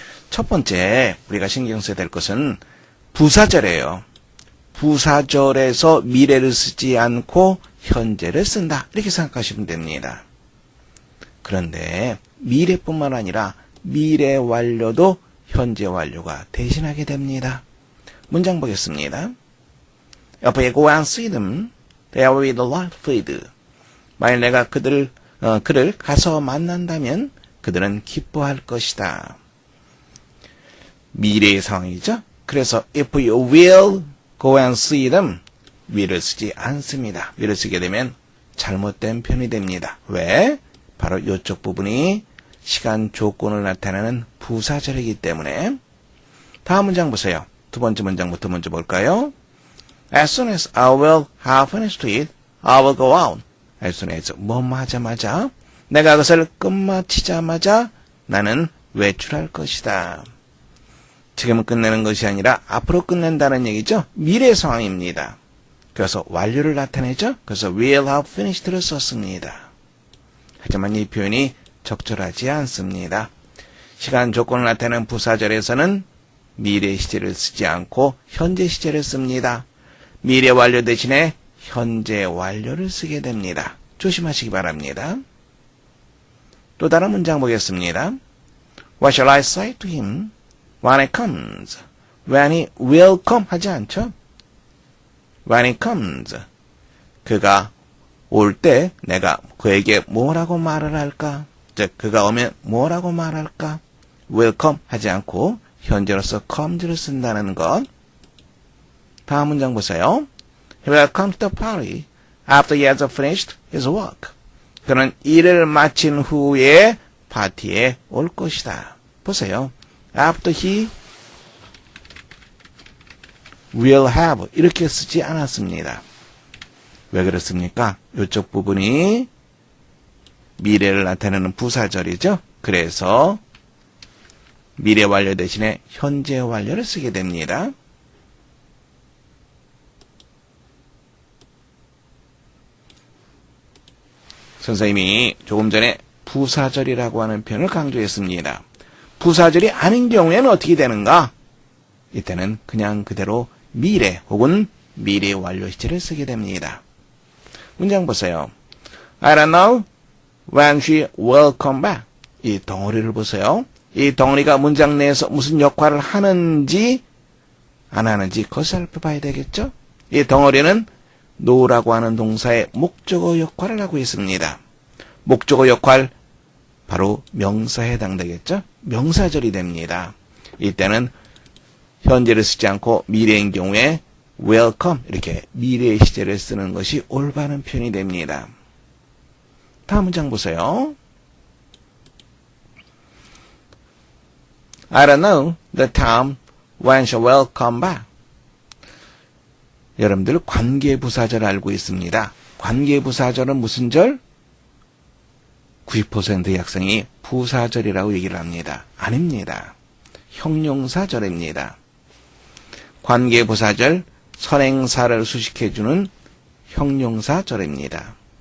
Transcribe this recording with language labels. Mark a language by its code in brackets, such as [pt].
[ko] 첫 번째 우리가 신경 써야 될 것은 부사절이에요. 부사절에서 미래를 쓰지 않고 현재를 쓴다. 이렇게 생각하시면 됩니다. 그런데 미래뿐만 아니라 미래 완료도 현재 완료가 대신하게 됩니다. 문장 보겠습니다. [en] If I go and see them, they will be delighted. [ko] 만일 내가 그를 가서 만난다면 그들은 기뻐할 것이다. 미래의 상황이죠. 그래서 [en] if you will go and see them, will을 [ko] 쓰지 않습니다. will을 쓰게 되면 잘못된 표현이 됩니다. 왜? 바로 이쪽 부분이 시간 조건을 나타내는 부사절이기 때문에. 다음 문장 보세요. 두 번째 문장부터 먼저 볼까요? [en] As soon as I will have finished it, I will go out. As soon as [ko] 뭐뭐 하자마자, 내가 그것을 끝마치자마자 나는 외출할 것이다. 지금은 끝내는 것이 아니라 앞으로 끝낸다는 얘기죠. 미래 상황입니다. 그래서 완료를 나타내죠. 그래서 [en] will have finished [ko] 를 썼습니다. 하지만 이 표현이 적절하지 않습니다. 시간 조건을 나타내는 부사절에서는 미래 시제를 쓰지 않고 현재 시제를 씁니다. 미래 완료 대신에 현재 완료를 쓰게 됩니다. 조심하시기 바랍니다. 또 다른 문장 보겠습니다. [en] What shall I say to him when he comes? When he will come [ko] 하지 않죠? [en] When he comes. [ko] 그가 올 때 내가 그에게 뭐라고 말을 할까? 즉 그가 오면 뭐라고 말할까? [en] will come [ko] 하지 않고 현재로서 comes를 쓴다는 것. 다음 문장 보세요. [en] He will come to the party after he has finished his work. [ko] 그는 일을 마친 후에 파티에 올 것이다. 보세요. [en] After he will have [ko] 이렇게 쓰지 않았습니다. 왜 그렇습니까? 이쪽 부분이 미래를 나타내는 부사절이죠. 그래서 미래 완료 대신에 현재 완료를 쓰게 됩니다. 선생님이 조금 전에 부사절이라고 하는 표현을 강조했습니다. 부사절이 아닌 경우에는 어떻게 되는가? 이때는 그냥 그대로 미래 혹은 미래 완료 시제를 쓰게 됩니다. 문장 보세요. [en] I don't know when she will come back. [ko] 이 덩어리를 보세요. 이 덩어리가 문장 내에서 무슨 역할을 하는지 안 하는지 그것을 살펴봐야 되겠죠? 이 덩어리는 no라고 하는 동사의 목적어 역할을 하고 있습니다. 목적어 역할 바로 명사에 해당되겠죠? 명사절이 됩니다. 이때는 현재를 쓰지 않고 미래인 경우에 [en] will come [ko] 이렇게 미래의 시제를 쓰는 것이 올바른 표현이 됩니다. 다음 문장 보세요. [en] I don't know the time when she will come back. [ko] 여러분들 관계부사절 알고 있습니다. 관계부사절은 무슨 절? 90%의 학생이 부사절이라고 얘기를 합니다. 아닙니다. 형용사절입니다. 관계부사절, 선행사를 수식해주는 형용사절입니다.